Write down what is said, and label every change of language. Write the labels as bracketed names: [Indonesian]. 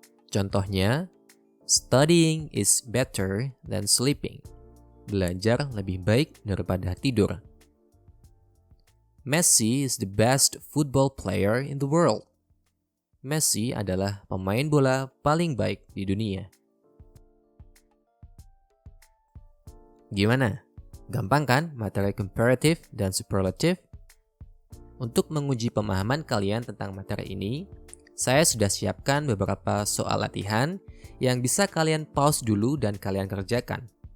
[Indonesian] Contohnya, [English] studying is better than sleeping. [Indonesian] Belajar lebih baik daripada tidur. [English] Messi is the best football player in the world. [Indonesian] Messi adalah pemain bola paling baik di dunia. Gimana? Gampang kan materi comparative dan superlative? Untuk menguji pemahaman kalian tentang materi ini, saya sudah siapkan beberapa soal latihan yang bisa kalian pause dulu dan kalian kerjakan.